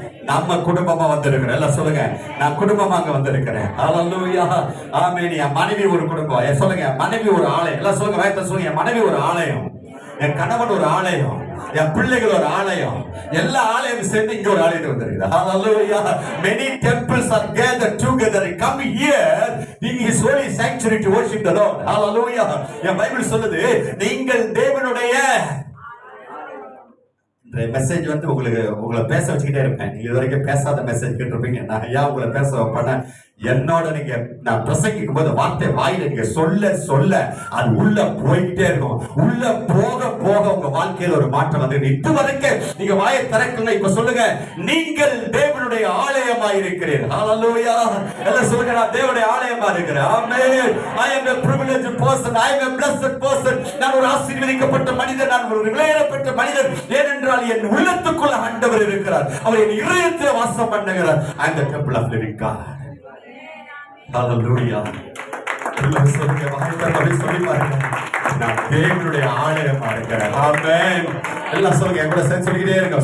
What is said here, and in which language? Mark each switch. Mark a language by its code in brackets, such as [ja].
[ta] நம்ம குடும்பமா வந்திருக்கிறேன். எல்லாம் சொல்லுங்க, நான் குடும்பமா அங்க வந்திருக்கிறேன். ஹல்லேலூயா. ஆமென். என் மனைவி ஒரு குடும்பம். சொல்லுங்க, மனைவி ஒரு ஆலயம். எல்லாம் சொல்லுங்க, வேகமா சொல்லுங்க. என் மனைவி ஒரு ஆலயம், என் கணவன் ஒரு ஆலயம், என் பிள்ளைகள் ஒரு ஆலயம். எல்லா ஆலயம் சேர்ந்து இங்க ஒரு ஆலயத்துக்கு வந்திருக்குது. [en] Hallelujah. Many temples are gathered together. Come here in His holy sanctuary to worship the Lord. Hallelujah. [ta] N Bible சொல்லுது, நீங்கள் தேவனுடைய மெசேஜ் உங்களை பேச வச்சுக்கிட்டே இருப்பேன். நீங்க இது வரைக்கும் பேசாத மெசேஜ் கேட்டிருப்பீங்க. நான் ஐயா உங்களை பேச வைப்பேன். என்னோட நீங்க நான் பிரசங்கிக்கும் போது வார்த்தை வாயில நீங்க சொல்ல சொல்ல அது உள்ள போயிட்டே இருக்கும். உள்ள போக போக உங்க வாழ்க்கையில ஒரு மாற்றம் வந்து இது வரைக்கும் நீங்க வாயை திறக்கல. இப்ப சொல்லுங்க, நீங்கள் தேவனுடைய ஆலயமா இருக்கிறீர்கள். ஹல்லேலூயா. எல்லாம் சொல்லுங்க, நான் தேவனுடைய ஆலயமா இருக்கிறேன். ஆமென். [en] I am a privileged person. I am a blessed person. [ta] நான் ஒரு ஆசீர்வதிக்கப்பட்ட மனிதன், நான் ஒரு விலையேறப்பட்ட மனிதன். ஏனென்றால் என் உள்ளத்துக்குள்ள ஆண்டவர் இருக்கிறார். அவர் என் இதயத்தில் வாசம் பண்ணுகிறார். [en] I am the temple of living God. Hallelujah. [ta] எல்லாம் சொல்லுங்க, வாய் திறந்து சொல்லி பாருங்க. நான் தேவனுடைய ஆலயமா இருக்கிறேன். ஆமென். எல்லாம் சொல்லுங்க, கூட சேர்ந்து சொல்லிக்கிட்டே இருங்க.